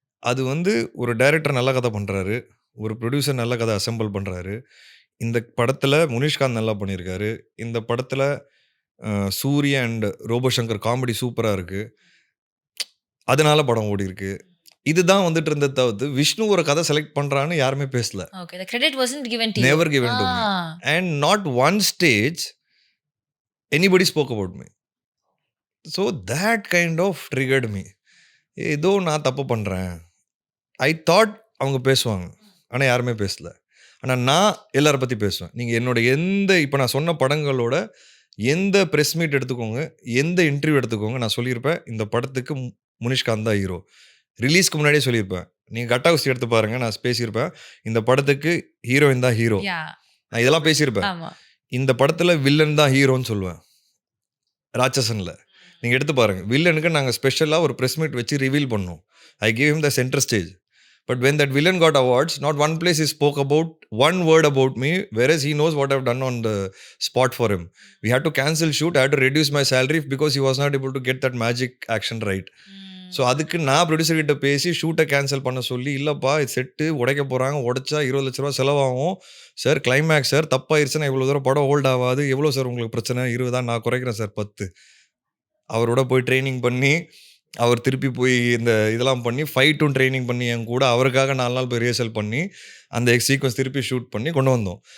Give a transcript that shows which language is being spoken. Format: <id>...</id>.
<ta>அது வந்து ஒரு டைரக்டர் நல்ல கதை பண்ணுறாரு, ஒரு ப்ரொடியூசர் நல்ல கதை அசெம்பிள் பண்ணுறாரு. இந்த படத்தில் முனிஷ்காந்த் நல்லா பண்ணியிருக்காரு, இந்த படத்தில் சூர்யா அண்ட் ரோபோசங்கர் காமெடி சூப்பராக இருக்குது, அதனால படம் ஓடி இருக்கு. இதுதான் வந்துட்டு இருந்த தவிர்த்து விஷ்ணு ஒரு கதை செலக்ட் பண்றான்னு யாருமே பேசல.</ta> <en>Okay, the credit wasn't given to you. Never given to me. And not one stage anybody spoke about me. So that kind of triggered me.</en> <ta>ஏதோ நான் தப்பு பண்றேன்.</ta> <en>I thought</en> <ta>அவங்க பேசுவாங்க, ஆனால் யாருமே பேசல. ஆனால் நான் எல்லாரை பற்றி பேசுவேன். நீங்கள் என்னோட இப்போ நான் சொன்ன படங்களோட எந்த ப்ரெஸ் மீட் எடுத்துக்கோங்க, எந்த இன்டர்வியூ எடுத்துக்கோங்க, நான் சொல்லியிருப்பேன் இந்த படத்துக்கு முனிஷ்காந்த் தான் ஹீரோ. ரிலீஸ்க்கு முன்னாடியே சொல்லியிருப்பேன். நீங்கள் கட்டா குஸ்தி எடுத்து பாருங்க, நான் பேசியிருப்பேன் இந்த படத்துக்கு ஹீரோயின் தான் ஹீரோ, நான் இதெல்லாம் பேசியிருப்பேன். இந்த படத்தில் வில்லன் தான் ஹீரோன்னு சொல்லுவேன். ராட்சசனில் நீங்கள் எடுத்து பாருங்கள், வில்லனுக்கு நாங்கள் ஸ்பெஷலாக ஒரு ப்ரெஸ் மீட் வச்சு ரிவீல் பண்ணோம்.</ta> <en>I gave him the centre stage. But when that villain got awards, not one place he spoke about one word about me, whereas he knows what I've done on the spot for him. We had to cancel shoot, I had to reduce my salary because he was not able to get that magic action right.</en> <ta>So அதுக்கு நான் producer கிட்ட பேசி ஷூட்டை cancel பண்ண சொல்லி, இல்லைப்பா இது set உடைக்க போகிறாங்க, உடைச்சா 20 லட்ச ரூபா செலவாகும் சார், கிளைமேக்ஸ் சார் தப்பாயிருச்சுன்னா இவ்வளோ தூரம் படம் ஹோல்ட் ஆகாது, எவ்வளோ சார் உங்களுக்கு பிரச்சனை, 20 நான் குறைக்கிறேன் சார் 10. அவரோட போய் ட்ரைனிங் பண்ணி, அவர் திருப்பி போய் இந்த இதெல்லாம் பண்ணி, ஃபைட்டும் ட்ரைனிங் பண்ணி என் கூட அவருக்காக 4 நாள் போய் ரிஹர்சல் பண்ணி, அந்த சீக்வன்ஸ் திருப்பி ஷூட் பண்ணி கொண்டு வந்தோம்.</ta>